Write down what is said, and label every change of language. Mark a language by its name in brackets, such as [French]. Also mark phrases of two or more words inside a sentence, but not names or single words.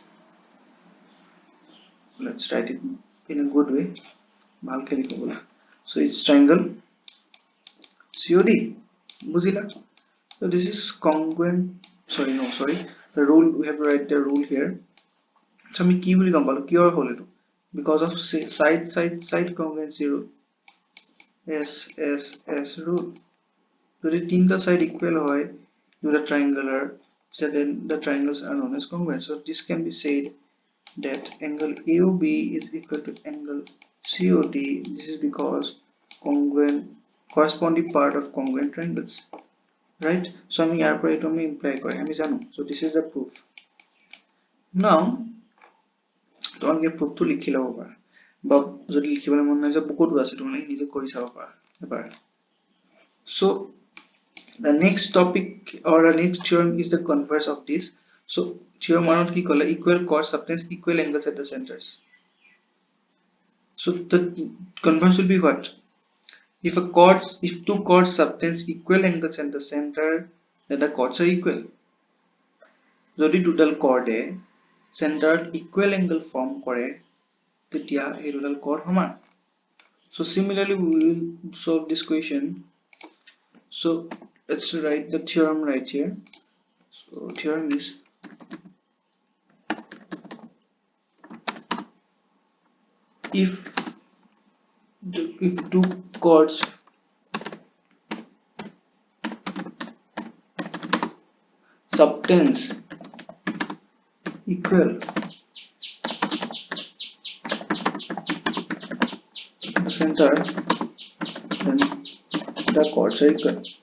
[English] Let's write it in a good way. So it's triangle COD. Buzila. So this is congruent. Sorry. The rule we have to write the rule here. So [Assamese] আমি কি বুলি গম পালো কিয় হল এটো [English] because of side congruency rule S rule [Assamese] যদি তিনটা [English] side equal হয় to the triangular so then the triangles are known as congruent so this can be said that angle AOB is equal to angle COD this is because congruent corresponding part of congruent triangles right so [Assamese] আমি ইয়াৰ পৰা এটো আমি imply কৰি আমি জানো [English] so this is the proof now [Assamese] তোমালোকে প্রুফটো লিখি লব পাৰা বা যদি লিখিবলৈ মন নাই যে বুকটো আছে তোমালোকে নিজে কৰি চাব পাৰা এবাৰ [English] so the next topic or the next theorem is the converse of this so theorem one [Assamese] কি কলে [English] equal chords subtends equal angles at the centers so the converse will be what if two chords subtends equal angles at the center that the chords are equal. [Assamese] যদি [English] total chord [Assamese] চেণ্টাৰত [English] equal angle form [Assamese] কৰে তেতিয়া এই টোটাল chord সমান. [English] So similarly we will solve this question. So let's write the theorem right here. So theorem is if two chords subtends equal center, then the chords are equal.